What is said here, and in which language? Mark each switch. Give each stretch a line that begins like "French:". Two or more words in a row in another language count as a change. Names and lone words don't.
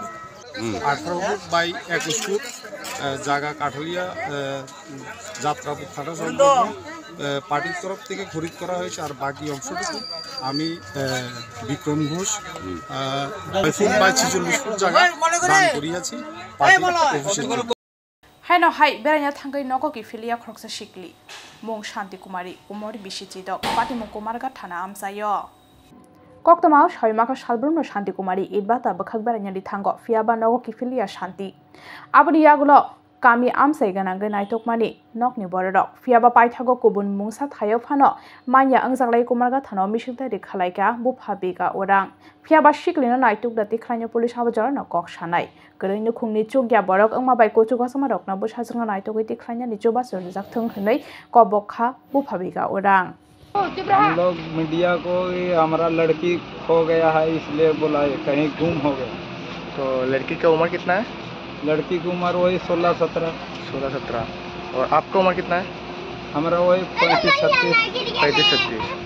English: 18 foot by 21 foot
Bangla: জায়গা কাঠালিয়া যাত্রাপথ থাকা সম্পর্কে পার্টির তরফ থেকে খরিদ করা হয়েছে। আর বাকি অংশটুকু আমি বিক্রম ঘোষ
English: foot by 46 foot
Bangla: জায়গা দান করিয়াছি পার্টির অফিসে।
Kok Borok: Haino hai beranya thangai nogo ki filia khoroksa shikli mong Shanti Kumari umori bishiji dok pati mong Kumarga thana amsayo koktama shoimaka salbrumno Shanti Kumari idbata bakhak beranya di thango fiaba nogo ki filia Shanti abri yagulo kami amsai ganangge naitokmani nokni borok fiaba paithago kubun mungsa thayo phano manya angjaklai Kumarga thano misingta ri khalaika bu phabika orang fiaba shiklina naituk da tikhlaino police abo jarano kok sanai geleino khungni chugya borok angma bai kochu gasama rokna bu sajanga naitokoi tikhlaina ni choba sorjak thung hnei kobokha bu phabika orang
Hindi: हम लोग मीडिया को हमारा लड़की खो गया है इसलिए बुलाए, कहीं गुम हो गया। तो लड़की का उम्र कितना है? लड़की की उम्र वही 16-17 और आपका उम्र कितना है? हमारा वही 35-36